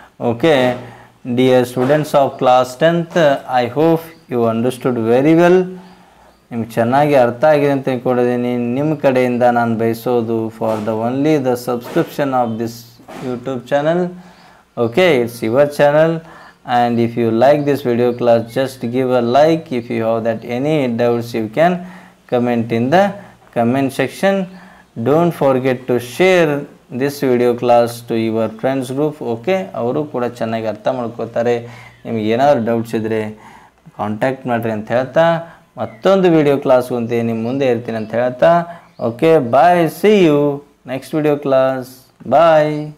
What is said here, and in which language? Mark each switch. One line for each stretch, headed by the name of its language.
English: Okay dear students of class 10th, I hope you understood very well.
Kannada: ನಿಮ್ಗೆ ಚೆನ್ನಾಗಿ ಅರ್ಥ ಆಗಿದೆ ಅಂತ ತಿಳ್ಕೊಂಡಿದ್ದೀನಿ. ನಿಮ್ಮ ಕಡೆಯಿಂದ ನಾನು ಬಯಸೋದು
English: For the only the subscription of this YouTube channel. Okay, it's your channel. And if you like this video class, just give a like. If you have that any doubts, you can comment in the comment section. Don't forget to share this video class to your friends group.
Kannada: Okay, ಅವರು ಕೂಡ ಚೆನ್ನಾಗಿ ಅರ್ಥ ಮಾಡ್ಕೋತಾರೆ. ನಿಮಗೆ ಏನಾದರೂ doubts ಇದ್ದರೆ contact ಮಾಡಿರಿ ಅಂತ ಹೇಳ್ತಾ, ಮತ್ತೊಂದು ವಿಡಿಯೋ ಕ್ಲಾಸ್ ಅಂತ ನಿಮ್ಮ ಮುಂದೆ ಇರ್ತೀನಿ ಅಂತ ಹೇಳ್ತಾ,
English: Okay bye, see you next video class, bye.